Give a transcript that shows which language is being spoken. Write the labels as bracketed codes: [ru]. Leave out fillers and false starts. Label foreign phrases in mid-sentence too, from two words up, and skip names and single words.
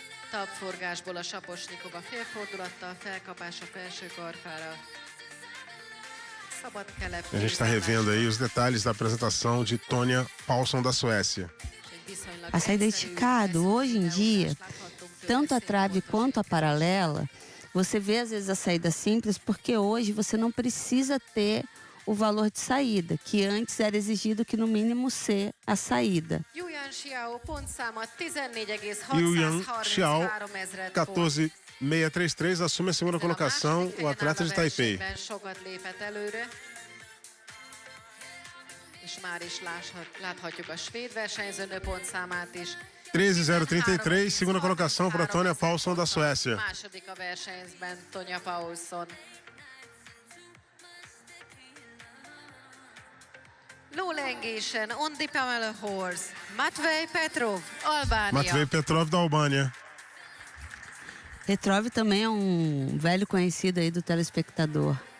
[hu] Talpforgásból a Saposnyikova félfordulattal, felkapás a felső karfára. Szabad kelep. [pt] A gente está revendo aí os detalhes da apresentação de Tonja Paulsson da Suécia. A saída esticado, hoje em dia, tanto a trave quanto a paralela, você vê às vezes a saída simples, porque hoje você não precisa ter o valor de saída, que antes era exigido que no mínimo ser a saída. Yuyan Xiao, 14.633, assume a segunda colocação, o atleta de Taipei. [hu] És már is láthatjuk a svéd versenyzőnő pontszámát is. [pt] 13.033, segunda colocação para Tonja Paulsson da Suécia. [hu] Második a versenyben Tonja Paulsson. Lólengésen, [en] Ondi Pamela Horse, [hu] Matvej Petrov, Albánia. [pt] Matvej Petrov da Albânia. Petrov também é velho conhecido aí do telespectador.